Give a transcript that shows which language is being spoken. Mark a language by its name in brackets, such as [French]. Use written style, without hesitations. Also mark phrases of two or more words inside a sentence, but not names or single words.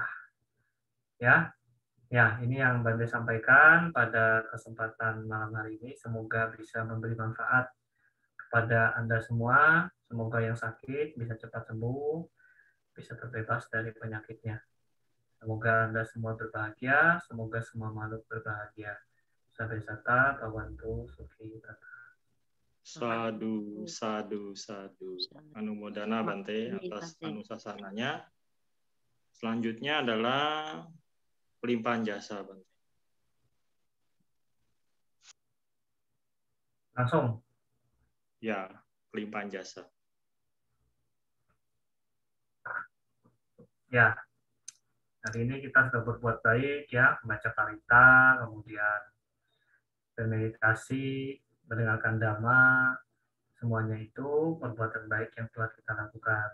[Indonesian] Ya, ini yang Bante sampaikan pada kesempatan malam hari ini. Semoga bisa memberi manfaat kepada Anda semua. Semoga yang sakit bisa cepat sembuh, bisa terbebas dari penyakitnya. Semoga Anda semua berbahagia, semoga semua makhluk berbahagia. [Pali] Sampai sata, Bhavantu, Sukhi, Tata. Sadu, sadu, sadu. [Indonesian] Anumodana Bante atas anusasananya. Selanjutnya adalah pelimpahan jasa, Bante. Langsung. Ya, pelimpahan jasa. Ya, hari ini kita sudah berbuat baik ya, membaca parita, kemudian bermeditasi, mendengarkan dhamma, semuanya itu perbuatan baik yang telah kita lakukan.